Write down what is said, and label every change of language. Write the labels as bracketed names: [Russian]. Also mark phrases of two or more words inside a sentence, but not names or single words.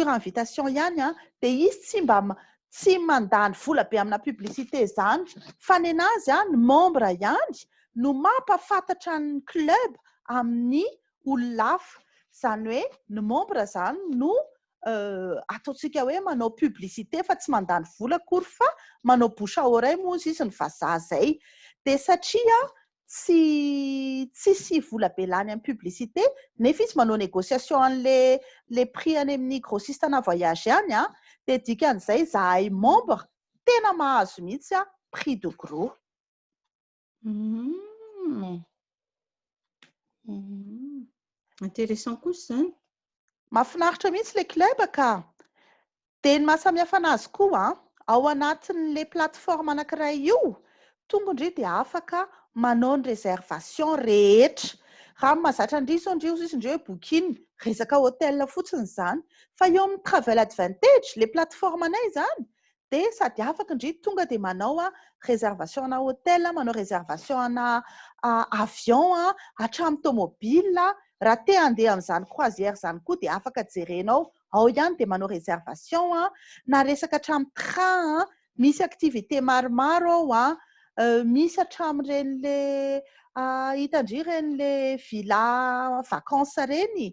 [Malagasy] invitation ihany dia izy tsy mandany vola be amina publicité izany fa ny anazy ny membre ihany no mampafantatra ny club amin'ny olona hafa, izany hoe ny membre izany no ataontsika hoe manao publicité fa tsy mandany vola akory fa manao [French] bouche à oreille [Malagasy] moa izy ny vazaha izay. Dia satria tsy sy vola be lany amin'ny publicité nefa izy manao négociation an'le prix any amin'ny grossiste na voyage ihany dia dikan'izay zahay membre tena mahazo mihitsy [French] prix de gros. [Malagasy] Intéressant kosa izany. Mahafinaritra mihitsy le club ka. Dia ny mahasamihafa anazy koa ao anatin'le plateforme anankiray io tonga indry dia afaka manao ny réservation rehetra. Raha mahazatra indry izao indry izy indry hoe booking resaka hôtel fotsiny izany fa eo amin'ny [English] travel advantage [Malagasy] le plateforme anay izany dia sady afaka indry tonga dia manao réservation ana hôtel, manao réservation ana avion hatramin'ny tomobile. Raha te handeha amin'izany croisière izany koa dia afaka jerenao ao ihany dia manao réservation na resaka hatramin'ny train misy activité maromaro ao misy hatramin'iren'le hitandry iren'le [French] villa vacances [Malagasy] reny.